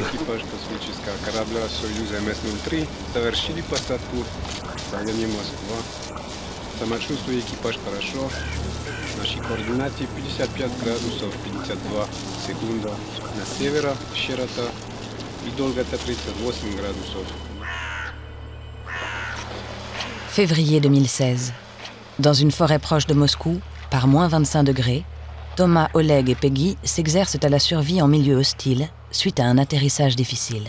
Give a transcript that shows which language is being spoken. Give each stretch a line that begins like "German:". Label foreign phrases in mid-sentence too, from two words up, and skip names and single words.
Russian: Экипаж космического корабля «Союз МС-03» совершили посадку в районе Москва. Самочувствие экипаж хорошо. Наши координаты 55 градусов 52 секунда на севера широта и долгота 38 градусов.
French: Février 2016. Dans une forêt proche de Moscou, par moins 25 degrés, Thomas, Oleg et Peggy s'exercent à la survie en milieu hostile suite à un atterrissage difficile.